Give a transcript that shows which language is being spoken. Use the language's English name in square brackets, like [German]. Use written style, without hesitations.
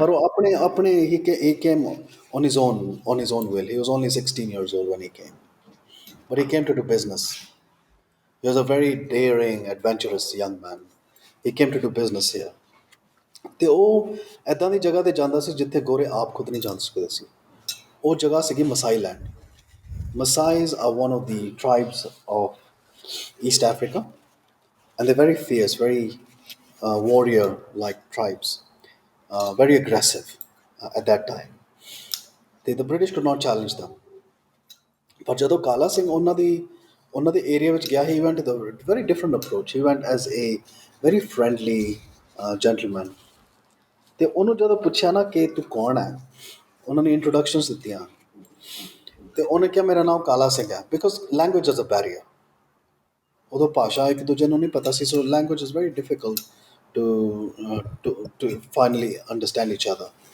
[Punjabi] ਪਰ ਉਹ ਆਪਣੇ [English] he came on his own will. He was only 16 years old when he came, but he came to do business. He was a very daring, adventurous young man. He came to do business here. [Punjabi] ਅਤੇ ਉਹ ਇੱਦਾਂ ਦੀ ਜਗ੍ਹਾ 'ਤੇ ਜਾਂਦਾ ਸੀ ਜਿੱਥੇ ਗੋਰੇ ਆਪ ਖੁਦ ਨਹੀਂ ਜਾ ਸਕਦੇ ਸੀ। ਉਹ ਜਗ੍ਹਾ ਸੀਗੀ ਮਸਾਈ land. [English] Maasais are one of the tribes of East Africa, and they're very fierce, very warrior-like tribes, very aggressive at that time. The British could not challenge them. [Punjabi] ਪਰ ਜਦੋਂ ਕਾਲਾ ਸਿੰਘ ਉਹਨਾਂ ਦੇ ਏਰੀਆ ਵਿੱਚ ਗਿਆ, [English] he went with a very different approach. He went as a very friendly gentleman. [Punjabi] ਅਤੇ ਉਹਨੂੰ ਜਦੋਂ ਪੁੱਛਿਆ ਨਾ ਕਿ ਤੂੰ ਕੌਣ ਹੈ, ਉਹਨਾਂ ਨੇ ਇੰਟਰੋਡਕਸ਼ਨਸ ਦਿੱਤੀਆਂ ਅਤੇ ਉਹਨੇ ਕਿਹਾ ਮੇਰਾ ਨਾਮ ਕਾਲਾ ਸਿੰਘ ਹੈ, [English] Because language is a barrier. [Punjabi] ਉਦੋਂ ਭਾਸ਼ਾ ਇੱਕ ਦੂਜੇ ਨੂੰ ਨਹੀਂ ਪਤਾ ਸੀ, ਸੋ [English] Language is very difficult to finally understand each other.